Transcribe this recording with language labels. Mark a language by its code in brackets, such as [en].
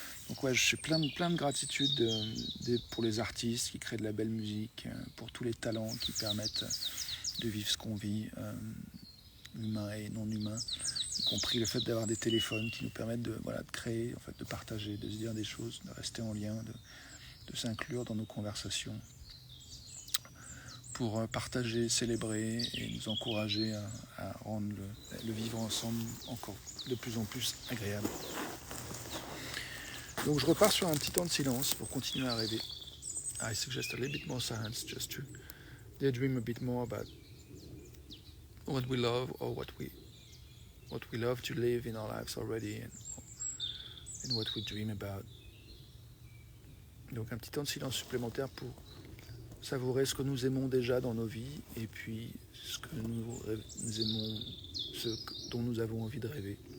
[fr] Donc ouais, je suis plein de gratitude pour les artistes qui créent de la belle musique, pour tous les talents qui permettent de vivre ce qu'on vit, humain et non humain, y compris le fait d'avoir des téléphones qui nous permettent de créer, en fait, de partager, de se dire des choses, de rester en lien, de s'inclure dans nos conversations, pour partager, célébrer et nous encourager à rendre le vivre ensemble encore de plus en plus agréable. Donc je repars sur un petit temps de silence pour continuer à rêver. [en] I suggest a little bit more silence just to daydream a bit more about what we love or what we love to live in our lives already and what we dream about. [fr] Donc un petit temps de silence supplémentaire pour savourer ce que nous aimons déjà dans nos vies et puis ce que nous aimons, ce dont nous avons envie de rêver.